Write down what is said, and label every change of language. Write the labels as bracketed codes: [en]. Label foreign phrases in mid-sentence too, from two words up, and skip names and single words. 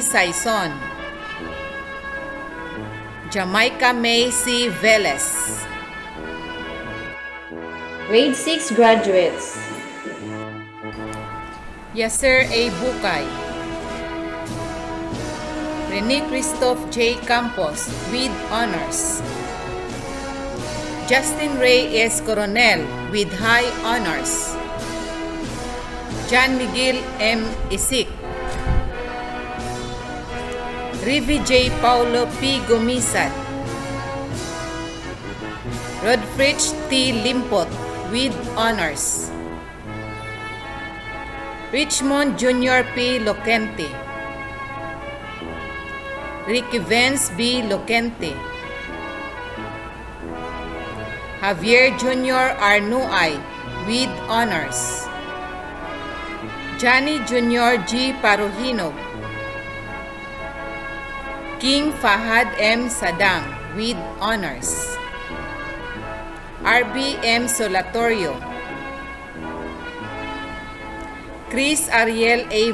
[en] Saison, Jamaica May C. Velez. Grade 6 graduates. Yasser A. Bukay, Rene Christoph J. Campos with honors, Justin Ray S. Coronel with high honors, John Miguel M. Isik, Rivi J. Paulo P. Gomisad, Rodfrich T. Limpot with honors, Richmond Jr. P. Loquente, Ricky Vance B. Loquente, Javier Jr. Arnuay with honors, Johnny Jr. G. Paruhinog, King Fahad M. Sadang with honors, RB M. Solatorio, Chris Ariel A.